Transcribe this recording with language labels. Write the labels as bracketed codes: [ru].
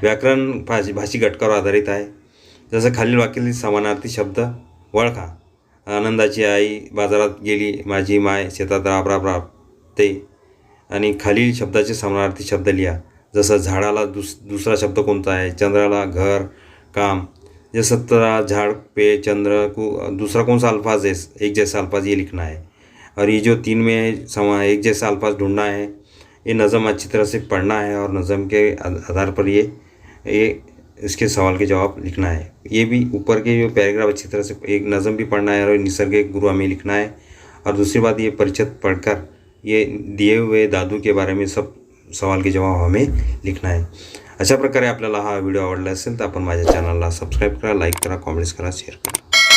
[mr] व्याकरण भाषिक घटकावर आधारित आहे। जसं खालील वाक्यातील समानार्थी शब्द ओळखा। आनंदाची आई बाजारात गेली, माझी माय शेतात राबते, आणि खालील शब्दाचे समानार्थी शब्द लिहा। जसं झाडाला दुसरा शब्द कोणता है, चंद्राला घर काम। [hi] जैसे झाड़ पे चंद्र को दूसरा कौन सा अल्फाज है, एक जैसा अल्फाज ये लिखना है। और ये जो 3 में एक जैसा अल्फाज ढूंढना है, ये नज़म अच्छी तरह से पढ़ना है और नज़म के आधार पर ये इसके सवाल के जवाब लिखना है। ये भी ऊपर के जो पैराग्राफ अच्छी तरह से एक नज़म भी पढ़ना है और निसर्ग के गुरु हमें लिखना है। और दूसरी बात, ये परिचित पढ़कर ये दिए हुए दादू के बारे में सब सवाल के जवाब हमें लिखना है। [mr] अशा प्रकारे आपल्याला हा व्हिडिओ आवडला असेल तर आपण माझ्या चॅनलला सबस्क्राईब करा, लाईक करा, कॉमेंट्स करा, शेअर करा।